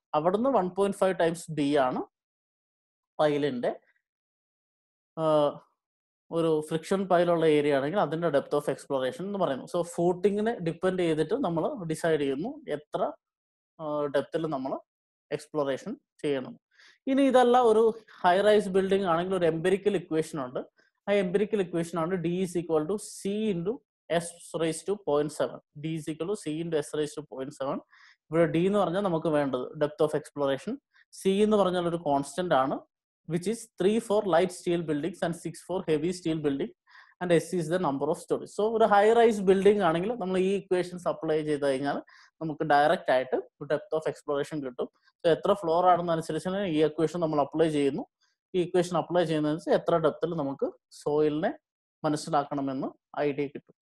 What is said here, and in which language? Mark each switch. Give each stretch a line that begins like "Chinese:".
Malayalam: അവിടുന്ന് 1.5 times D ആണ് പൈലിന്റെ ഒരു ഫ്രിക്ഷൻ പൈലുള്ള ഏരിയ ആണെങ്കിൽ അതിന്റെ ഡെപ്ത് ഓഫ് എക്സ്പ്ലോറേഷൻ എന്ന് പറയുന്നു. സോ ഫൂട്ടിങ്ങിനെ ഡിപ്പെൻഡ് ചെയ്തിട്ട് നമ്മൾ ഡിസൈഡ് ചെയ്യുന്നു എത്ര ഡെപ്തിൽ നമ്മൾ എക്സ്പ്ലോറേഷൻ ചെയ്യണം. ഇനി ഇതല്ല, ഒരു ഹൈ റൈസ് ബിൽഡിംഗ് ആണെങ്കിൽ ഒരു എംപിരിക്കൽ ഇക്വേഷൻ ഉണ്ട്. ആ എംപിരിക്കൽ ഇക്വേഷൻ ആണ്
English: d is equal to c into s raised to 0.7. d is equal to c into s raised to 0.7.
Malayalam: ഇവിടെ d എന്ന് പറഞ്ഞാൽ നമുക്ക് വേണ്ടത് ഡെപ്ത് ഓഫ് എക്സ്പ്ലോറേഷൻ, c എന്ന് പറഞ്ഞാൽ ഒരു കോൺസ്റ്റന്റ് ആണ്,
English: which is 3 for light steel buildings and 6 for heavy steel building, and s is the number of stories.
Malayalam: So ഒരു ഹൈ റൈസ് ബിൽഡിംഗ് ആണെങ്കിൽ നമ്മൾ ഈ ഇക്വേഷൻസ് അപ്ലൈ ചെയ്ത് കഴിഞ്ഞാൽ നമുക്ക് ഡയറക്റ്റ് ആയിട്ട് ഡെപ്ത് ഓഫ് എക്സ്പ്ലോറേഷൻ കിട്ടും. സോ എത്ര ഫ്ലോർ ആണെന്നനുസരിച്ച് ഈ ഇക്വേഷൻ നമ്മൾ അപ്ലൈ ചെയ്യുന്നു. ഈ ഇക്വേഷൻ അപ്ലൈ ചെയ്യുന്നതനുസരിച്ച് എത്ര ഡെപ്തിൽ നമുക്ക് സോയിലിനെ മനസ്സിലാക്കണമെന്ന് ഐഡിയ കിട്ടും.